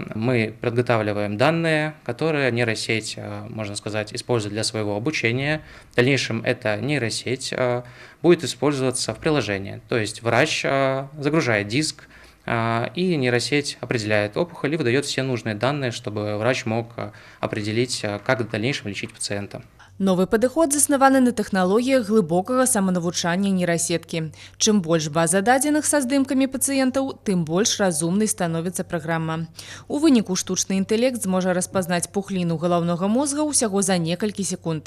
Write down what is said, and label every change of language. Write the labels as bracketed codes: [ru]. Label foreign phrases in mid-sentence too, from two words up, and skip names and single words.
[ru] Мы подготавливаем данные, которые нейросеть, можно сказать, использует для своего обучения. В дальнейшем эта нейросеть будет использоваться в приложении. То есть врач загружает диск, и нейросеть определяет опухоль и выдает все нужные данные, чтобы врач мог определить, как в дальнейшем лечить пациента. [be] Новы падыход заснаваны на тэхналогіях глыбокага саманавучання нейрасеткі. Чым больш база дадзеных са здымкамі пацыентаў, тым больш разумнай становіцца праграма. У выніку штучны інтэлект зможа распазнаць пухліну галаўнога мозга ўсяго за некалькі секунд.